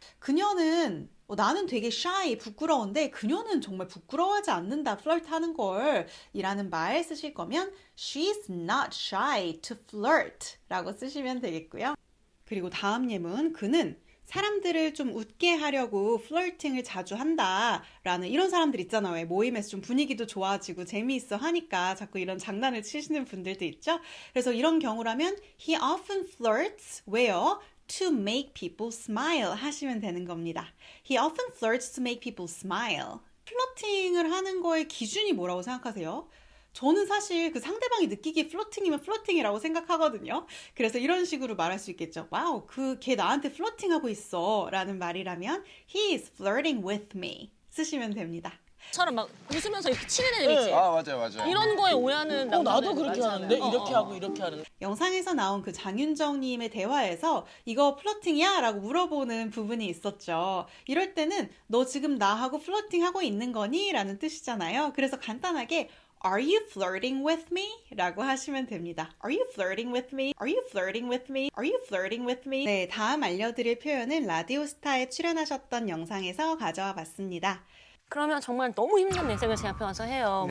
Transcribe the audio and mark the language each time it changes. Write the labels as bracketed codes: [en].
[ko] 그녀는 나는 되게 shy, 부끄러운데 그녀는 정말 부끄러워하지 않는다, flirt 하는 걸 이라는 말 쓰실 거면 [en] she's not shy to flirt [ko] 라고 쓰시면 되겠고요. 그리고 다음 예문, 그는 사람들을 좀 웃게 하려고 플러팅을 자주 한다라는 이런 사람들 있잖아요. 왜 모임에서 좀 분위기도 좋아지고 재미있어 하니까 자꾸 이런 장난을 치시는 분들도 있죠. 그래서 이런 경우라면 [en] he often flirts where to make people smile [ko] 하시면 되는 겁니다. [en] He often flirts to make people smile. [ko] 플러팅을 하는 거의 기준이 뭐라고 생각하세요? 저는 사실 그 상대방이 느끼기에 플러팅이면 플러팅이라고 생각하거든요. 그래서 이런 식으로 말할 수 있겠죠. 와우, 걔 나한테 플러팅하고 있어 라는 말이라면 [en] He is flirting with me [ko] 쓰시면 됩니다. 처럼 막 웃으면서 이렇게 치는 애들 있지. 아, 맞아요. 이런 거에 오해하는 나도 남자들 그렇게 많잖아요. 하는데 이렇게 하고 이렇게 하는데. 영상에서 나온 그 장윤정님의 대화에서 이거 플러팅이야? 라고 물어보는 부분이 있었죠. 이럴 때는 너 지금 나하고 플러팅하고 있는 거니? 라는 뜻이잖아요. [en] 그래서 간단하게 Are you flirting with me? [ko] 라고 하시면 됩니다. [en] Are you flirting with me? Are you flirting with me? Are you flirting with me? [ko] 네, 다음 알려드릴 표현은 라디오스타에 출연하셨던 영상에서 가져와 봤습니다. 그러면 정말 너무 힘든 인생을 제 앞에 와서 해요.